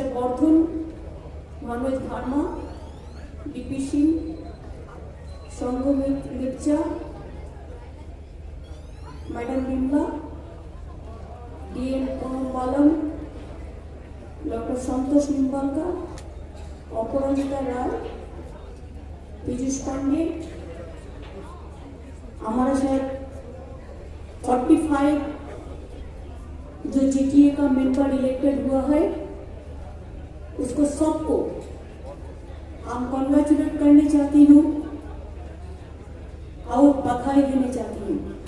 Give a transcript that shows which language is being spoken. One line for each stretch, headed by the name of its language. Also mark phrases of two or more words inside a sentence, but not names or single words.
Hindi: Gordhan, Manoj Dharma, D.P. Singh, Sanghamit Mirza, Madam Bimla, D.M. Balam, Dr. Santosh Nimbalkar, Aparajita Rai, Piyush Pandey, हमारा शायद 45 जो जीटीए का
English: member elected
Hindi: हुआ है उसको सबको हम कॉन्ग्रेचुलेट करने चाहती हूँ और बधाई देने चाहती हूँ।